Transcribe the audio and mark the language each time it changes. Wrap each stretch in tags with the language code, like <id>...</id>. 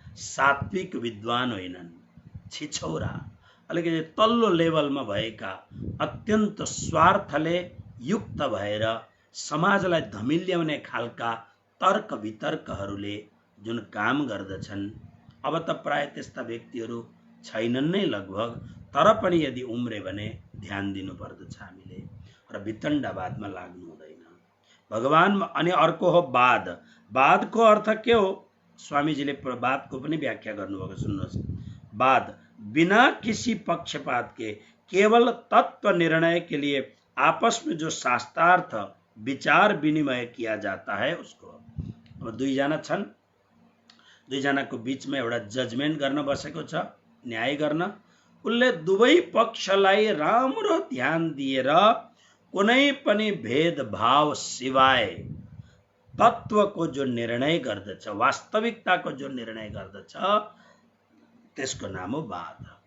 <ne>सात्विक विद्वान होइनन्, छिछौरा अलिकति तल्लो लेभलमा भएका अत्यन्त स्वार्थले युक्त भएर समाजलाई धमिल्याउने खालका तर्क वितर्कहरूले जुन काम गर्दछन्, अब त प्राय त्यस्ता व्यक्तिहरू छैनन् नै लगभग, तर पनि यदि उम्रे भने ध्यान दिनु पर्दछ हामीले र वितण्डवादमा लाग्नु हुँदैन। भगवान अनि अर्को हो वाद। वादको अर्थ के हो? स्वामीजीले वादको पनि व्याख्या गर्नुभएको, सुन्नुहोस्।</ne> <hi>वाद बिना किसी पक्षपात के केवल तत्व निर्णय के लिए आपस में जो शास्त्रार्थ विचार विनिमय किया जाता है उसको।</hi> <ne>अब दुईजना छन्, दुईजनाको बीचमा एउटा जजमेन्ट गर्न बसेको छ, न्याय गर्न। उसले दुवै पक्षलाई राम्रो ध्यान दिएर कुनै पनि भेदभाव सिवाय तत्वको जो निर्णय गर्दछ, वास्तविकताको जो निर्णय गर्दछ, त्यसको नाम हो वाद।</ne>